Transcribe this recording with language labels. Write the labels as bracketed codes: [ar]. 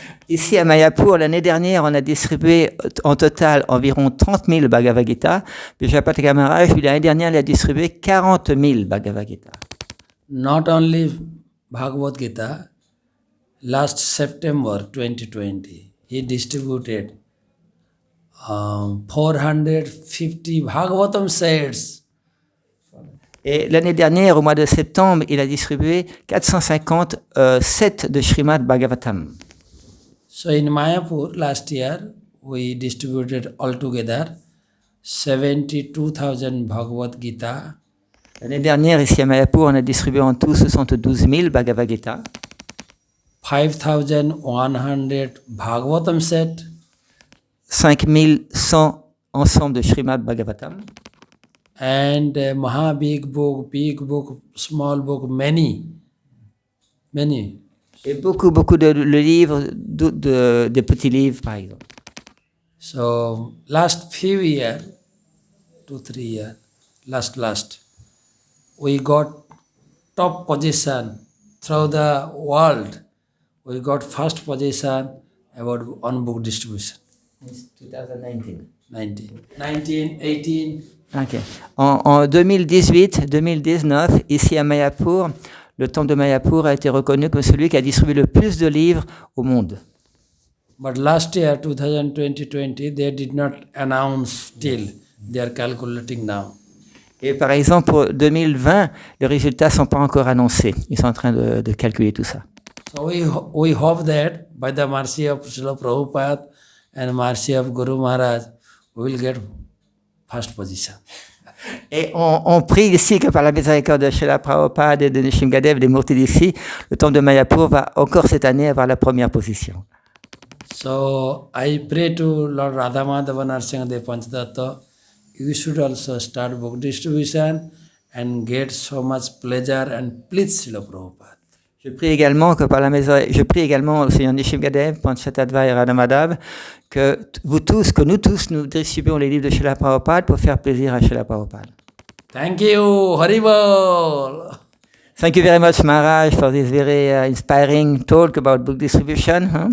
[fr] Ici à Mayapur, l'année dernière, on a distribué en total environ 30 000 Bhagavad Gita. Puis Jayapataka Maharaj, l'année dernière, il a distribué 40 000 Bhagavad Gita. [en] Not only Bhagavad Gita, last September 2020, he distributed 450 Bhagavatam sets. [fr] Et l'année dernière, au mois de septembre, il a distribué 450 sets de Srimad Bhagavatam. [en] So in Mayapur last year, we distributed altogether 72,000 Bhagavad Gita. [fr] L'année dernière, ici à Mayapur, on a distribué en tout 72 000 Bhagavad Gita. [en] 5,100 Bhagavatam set, [fr] 5100 ensemble de Srimad Bhagavatam, [en] and Maha big book, small book, many. [fr] et beaucoup de livres, des petits livres par exemple. [en] So last few years, 2-3 years, last, we got top position through the world. We got first position about on book distribution. It's 2019. 18. Okay. [fr] En 2018-2019, ici à Mayapur, le temple de Mayapur a été reconnu comme celui qui a distribué le plus de livres au monde. [en] But last year, 2020, they did not announce still. They are calculating now. [fr] Et par exemple, pour 2020, les résultats ne sont pas encore annoncés. Ils sont en train de calculer tout ça. [en] So we hope that by the mercy of Srila Prabhupada and mercy of Guru Maharaj, we will get first position. [fr] Et on prie ici que par la miséricorde de Srila Prabhupada et de Nrsimhadev, des Murtis d'ici, le temple de Mayapur va encore cette année avoir la première position. [en] So I pray to Lord Radhamadava Nrsimhadev Panchatattva, you should also start book distribution and get so much pleasure and please Srila Prabhupada. [fr] Je prie également au Seigneur Nrsimhadev, Panchatattva et Radhamadava que nous tous, nous distribuons les livres de Srila Prabhupada pour faire plaisir à Srila Prabhupada. [en] Thank you, Haribol. Thank you very much, Maharaj, for this very inspiring talk about book distribution.